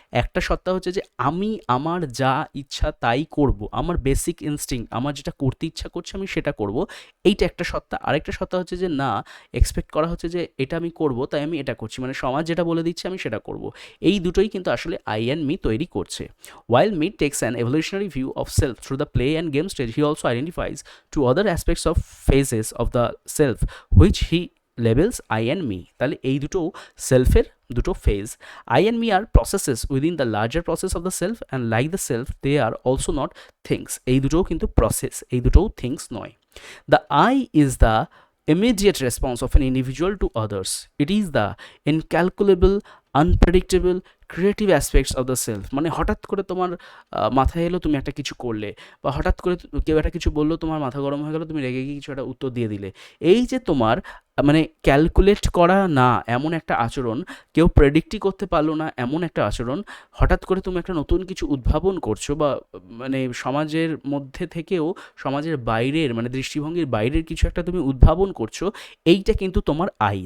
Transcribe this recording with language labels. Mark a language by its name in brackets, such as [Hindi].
[Bangla] একটা সত্তা হচ্ছে যে আমি আমার যা ইচ্ছা তাই করব, আমার বেসিক ইনস্টিংক্ট, আমার যেটা করতে ইচ্ছা করছে আমি সেটা করব, এইটা একটা সত্তা। আরেকটা সত্তা হচ্ছে যে না, এক্সপেক্ট করা হচ্ছে যে এটা আমি করব তাই আমি এটা করছি, মানে সমাজ যেটা বলে দিচ্ছে আমি সেটা করব। এই দুটোই কিন্তু আসলে আই অ্যান্ড মি তৈরি করছে। [English] While Mead takes an evolutionary view of self through the play and game stage, he also identifies two other aspects of phases of the self, which he labels I and me. [Bangla] তাহলে এই দুটো সেলফের দুটো phase. [English] I and me are processes within the larger process of the self, and like the self they are also not things. [Bangla] এই দুটোও কিন্তু process, এই দুটোও things নয়। [English] The I is the immediate response of an individual to others. It is the incalculable, unpredictable, creative aspects of the self. [Bangla] মানে হঠাৎ করে তোমার মাথায় এলো, তুমি একটা কিছু করলে, বা হঠাৎ করে কেউ একটা কিছু বললো, তোমার মাথা গরম হয়ে গেলো, তুমি রেগে গিয়ে কিছু একটা উত্তর দিয়ে দিলে। এই যে তোমার মানে ক্যালকুলেট করা না এমন একটা আচরণ, কেউ প্রেডিক্টই করতে পারলো না এমন একটা আচরণ, হঠাৎ করে তুমি একটা নতুন কিছু উদ্ভাবন করছো, বা মানে সমাজের মধ্যে থেকেও সমাজের বাইরের মানে দৃষ্টিভঙ্গির বাইরের কিছু একটা তুমি উদ্ভাবন করছো, এইটা কিন্তু তোমার আই।